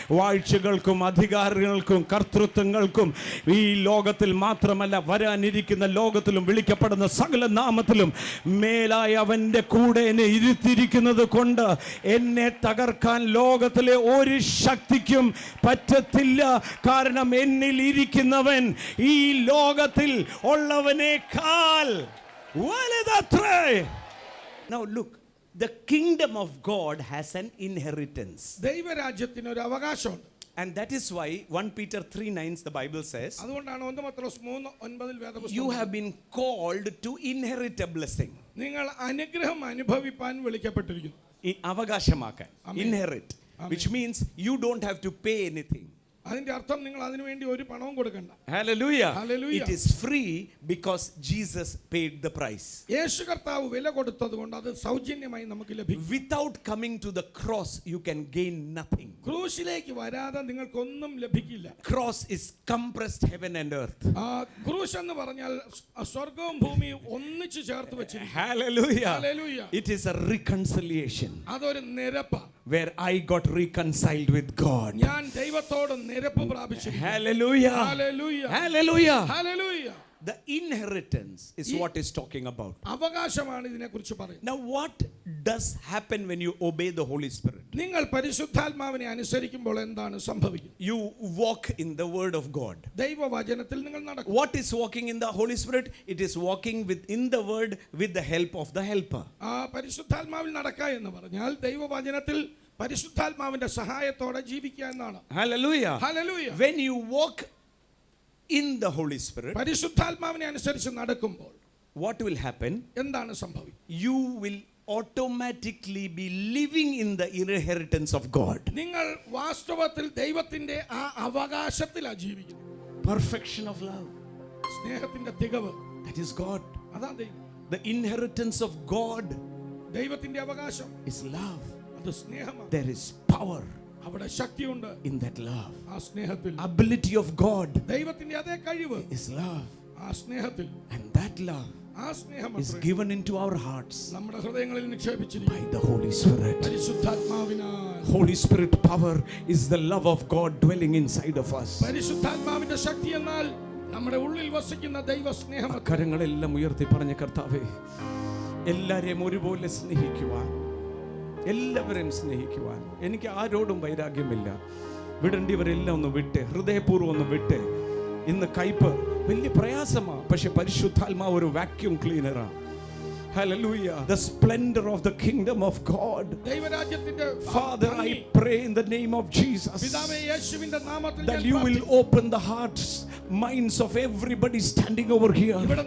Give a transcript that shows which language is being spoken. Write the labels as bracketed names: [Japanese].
[Malayalam] വാഴ്ചകൾക്കും അധികാരങ്ങൾക്കും കർത്തൃത്വങ്ങൾക്കും ഈ ലോകത്തിൽ മാത്രമല്ല വരാനിരിക്കുന്ന ലോകത്തിലും വിളിക്കപ്പെടുന്ന സകല നാമത്തിലും മേലായ അവൻ്റെ കൂടെ എന്നെ ഇരുത്തിയിരിക്കുന്നത് കൊണ്ട് എന്നെ തകർക്കാൻ ലോകത്തിലെ ഒരു ശക്തിക്കും പറ്റത്തില്ല. കാരണം എന്നിൽ ഇരിക്കുന്നവൻ ഈ ലോകത്തിൽ ഉള്ളവനേക്കാൾ വലുതത്രേ. [English] Now look, the kingdom of God has an inheritance. [Malayalam] ദൈവരാജ്യത്തിന് ഒരു അവകാശമുണ്ട്. [English] And that is why 1 Peter 3:9 the Bible says, [Malayalam] അതുകൊണ്ടാണ് 1 പത്രോസ് 3:9 വേദപുസ്തകം, [English] you have been called to inherit a blessing. [Malayalam] നിങ്ങൾ അനുഗ്രഹം അനുഭവിപ്പാൻ വിളിക്കപ്പെട്ടിരിക്കുന്നു. ഈ അവകാശമാക്കാൻ, [English] inherit, which means you don't have to pay anything. [Malayalam] അതിന്റെ അർത്ഥം നിങ്ങൾ അതിനു വേണ്ടി ഒരു പണവും കൊടുക്കണ്ട. [English] Hallelujah. Hallelujah. It is free because Jesus paid the price. [Malayalam] യേശു കർത്താവ് വില കൊടുത്തതുകൊണ്ട് അത് സൗജന്യമായി നമുക്ക് ലഭിക്കും. [English] Without coming to the cross you can gain nothing. [Malayalam] ക്രൂശിലേക്ക് വരാതെ നിങ്ങൾക്കൊന്നും ലഭിക്കില്ല. [English] Cross is compressed heaven and earth. [Malayalam] ക്രൂശ് എന്ന് പറഞ്ഞാൽ സ്വർഗ്ഗവും ഭൂമിയും ഒന്നിച്ചു ചേർത്ത് വെച്ചിരിക്കുന്നു. [English] Hallelujah. Hallelujah. It is a reconciliation. [Malayalam] അതൊരു നിരപ്പാണ്. [English] Where I got reconciled with God. [Malayalam] ഞാൻ ദൈവത്തോട് നിരപ്പ് പ്രാപിച്ചു. [English] Hallelujah. Hallelujah. Hallelujah. Hallelujah. The inheritance is what is talking about. [Malayalam] അവകാശമാണ് ഇതിനെക്കുറിച്ച് പറയുന്നത്. [English] Now what does happen when you obey the Holy Spirit? [Malayalam] നിങ്ങൾ പരിശുദ്ധാത്മാവിനെ അനുസരിക്കുമ്പോൾ എന്താണ് സംഭവിക്കുന്നത്? [English] You walk in the word of God. [Malayalam] ദൈവവചനത്തിൽ നിങ്ങൾ നടക്കും. [English] What is walking in the Holy Spirit? It is walking within the word with the help of the helper. [Malayalam] പരിശുദ്ധാത്മാവിൽ നടക്കുക എന്ന് പറഞ്ഞാൽ ദൈവവചനത്തിൽ പരിശുദ്ധാത്മാവിന്റെ സഹായത്തോടെ ജീവിക്കുക എന്നാണ്. [English] Hallelujah. Hallelujah. When you walk in the Holy Spirit, [Malayalam] പരിശുദ്ധാത്മാവിനെ അനുസരിച്ച് നടക്കുമ്പോൾ [English] what will happen? [Malayalam] എന്താണ് സംഭവിക്കുക? [English] You will automatically be living in the inheritance of God. [Malayalam] നിങ്ങൾ വാസ്തവത്തിൽ ദൈവത്തിന്റെ ആ അവകാശത്തിലാണ് ജീവിക്കുന്നത്. [English] Perfection of love. [Malayalam] സ്നേഹത്തിന്റെ തികവ്. [English] That is God. [Malayalam] അതാണ് ദൈവം. [English] The inheritance of God [Malayalam] ദൈവത്തിന്റെ അവകാശം [English] is love. [Malayalam] അത് സ്നേഹമാണ്. [English] There is power [Malayalam] അവിടെ ശക്തിയുണ്ട് [English] in that love. [Malayalam] ആ സ്നേഹത്തിൽ. [English] Ability of God [Malayalam] ദൈവത്തിന്റെ അതേ കഴിവ് [English] is love. [Malayalam] ആ സ്നേഹത്തിൽ. [English] And that love [Malayalam] ആ ആ സ്നേഹം [English] is given into our hearts [Malayalam] നമ്മുടെ ഹൃദയങ്ങളിൽ നിക്ഷേപിച്ചിരിക്കുന്നു [English] by the Holy Spirit. [Malayalam] പരിശുദ്ധാത്മാവിനാൽ. [English] Holy Spirit power is the love of God dwelling inside of us. [Malayalam] പരിശുദ്ധാത്മാവിന്റെ ശക്തി എന്നാൽ നമ്മുടെ ഉള്ളിൽ വസിക്കുന്ന ദൈവ സ്നേഹം. കരങ്ങളെല്ലാം ഉയർത്തി പറഞ്ഞ കർത്താവേ, എല്ലാരെയും ഒരുപോലെ സ്നേഹിക്കുവാൻ, എല്ലാവരെയും സ്നേഹിക്കുവാൻ. എനിക്ക് ആരോടും വൈരാഗ്യമില്ല. വിടേണ്ടിവരെല്ലാം ഒന്ന് വിട്ട്, ഹൃദയപൂർവ്വം ഒന്ന് വിട്ട്. ഇന്ന് കയ്പ് വലിയ പ്രയാസമാണ്, പക്ഷെ പരിശുദ്ധാത്മാവ് ഒരു vacuum ക്ലീനറാ. [English] Hallelujah. The splendor of the kingdom of God. Father, I pray in the name of Jesus that you will open the hearts, minds of everybody standing over here.